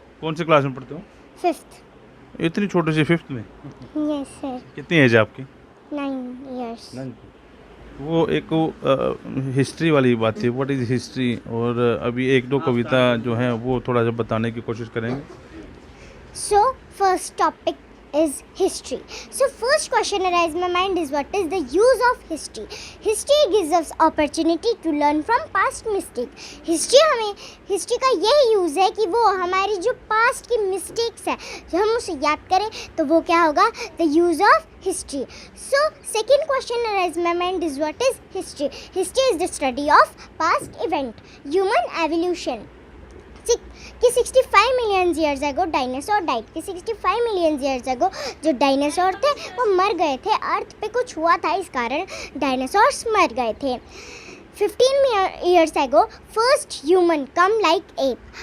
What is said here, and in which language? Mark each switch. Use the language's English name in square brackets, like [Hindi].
[Hindi] कौन सी क्लास में पढ़ते हो? [English] 5th। [Hindi] इतनी छोटी सी 5th में? [English] Yes sir. [Hindi] कितनी एज है आपकी? [English] 9 years। [Hindi] वो एक हिस्ट्री वाली बात थी, [English] What is history. [Hindi] और अभी 1-2 कविता जो हैं वो थोड़ा सा बताने की कोशिश करेंगे। [English] So first topic is history. So first question arises in my mind is what is the use of history? History gives us opportunity to learn from past mistake. [Hindi] History का यही यूज़ है कि वो हमारी जो पास्ट की mistakes है जो हम उसे याद करें, तो वो क्या होगा? [English] The use of history. So second question arises in my mind is what is history? History is the study of past event, human evolution. [Hindi] कि 65 million years ago dinosaur diet. कि 65 million years ago जो dinosaur थे वो मर गए थे। अर्थ पे कुछ हुआ था, इस कारण डायनासोर्स मर गए थे। [English] 15 years ago first human come like ape.